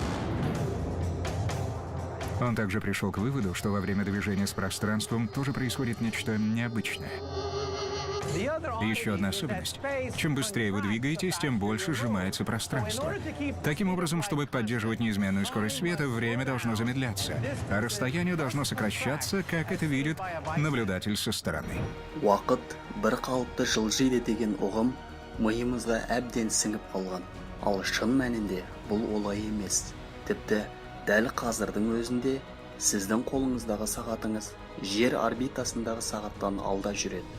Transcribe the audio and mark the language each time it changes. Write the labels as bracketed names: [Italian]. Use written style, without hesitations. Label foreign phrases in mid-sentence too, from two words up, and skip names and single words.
[Russian] Он также пришел к выводу, что во время движения с пространством тоже происходит нечто необычное. Еще одна особенность. Чем быстрее вы двигаетесь, тем больше сжимается пространство. Таким образом, чтобы поддерживать неизменную скорость света, время должно замедляться, а расстояние должно сокращаться, как это видит наблюдатель со стороны. [Kazakh] Уақыт бір қалыпты жылжиды деген ұғым миымызға әбден сіңіп қалған. Ал шын мәнінде бұл олай емес. Тіпті дәл қазірдің өзінде сіздің қолыңыздағы сағатыңыз жер орбитасындағы сағаттан алда жүреді.